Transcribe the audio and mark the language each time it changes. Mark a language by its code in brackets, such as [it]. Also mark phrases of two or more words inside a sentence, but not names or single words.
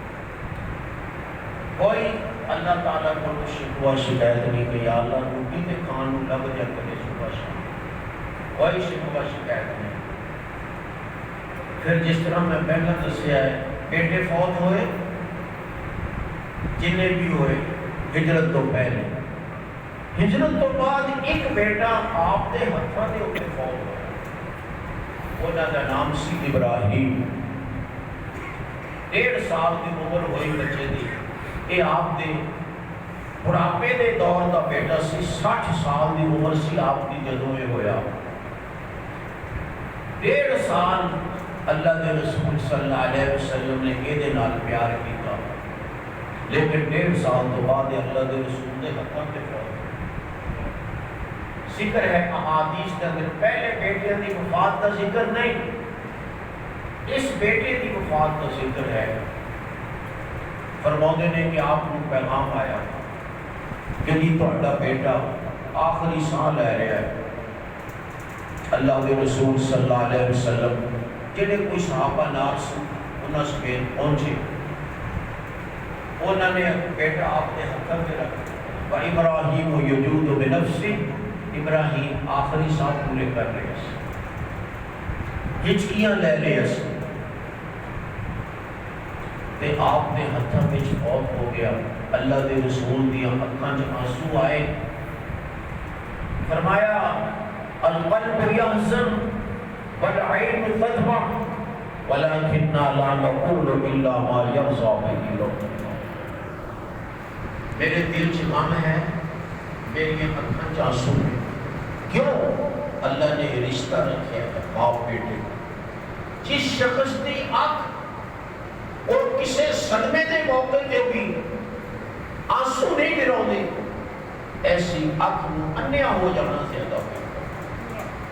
[pa] کوئی اللہ تعالیٰ کو شکوہ شکایت نہیں کہ یا اللہ روٹی تے کھان لگ جا کرے صبح شام، کوئی شکوہ شکایت نہیں۔ پھر جس طرح میں پہلے دسیا ہے، بیٹے فوت ہوئے جنہیں بھی ہوئے ہجرت تو پہلے، ہجرت تو بعد ایک بیٹا آپ دے ہتھاں دے اوپر فوت ہوا، انہاں دا نام سی ابراہیم، 1.5 سال کی عمر ہوئی بچے دی، یہ آپ دے بڑھاپے دے دور دا بیٹا سی، 60 سال کی عمر سی آپ کی جدوں یہ ہویا۔ 1.5 سال اللہ دے رسول صلی اللہ علیہ وسلم نے یہ نال پیار کیتا، لیکن 1.5 سال تو بعد اللہ دے رسول دے ہتھاں تے فوت۔ [ur] ذکر ہے احادیث کے اندر پہلے بیٹے کی وفات کا ذکر نہیں، اس بیٹے کی وفات کا ذکر ہے۔ فرماتے نے کہ آپ کو پیغام آیا کہ یہ تہاڈا بیٹا آخری سال لے رہا ہے۔ [pa] اللہ کے رسول صلی اللہ علیہ وسلم جڑے کوئی صحابہ نال سن انہاں سمیت پہنچے، انہوں نے بیٹا آپ نے ہتھاں تے رکھ، ابراہیم [ar] یجود بنفسہ، [pa] ابراہیم آخری سال پورے کر رہے ہیں، ہچکیاں لے رہے ہیں، تے آپ نے ہتھاں وچ فوت ہو گیا۔ اللہ دے رسول دی اکھاں وچ آنسو آئے، فرمایا [ar] القلب یحزن والعین تدمع ولكننا لا نقول الا ما يرضى به ربنا۔ [pa] میرے دل چ غم ہے، میری اکھاں چ آنسو ہیں، کیوں؟ اللہ نے رشتہ رکھا ہے باپ بیٹے، جس شخص کی اکھ اور کسی صدمے کے موقع پہ بھی آنسو نہیں گراؤندے، ایسی اکھ نو انیا ہو جانا زیادہ بہتر۔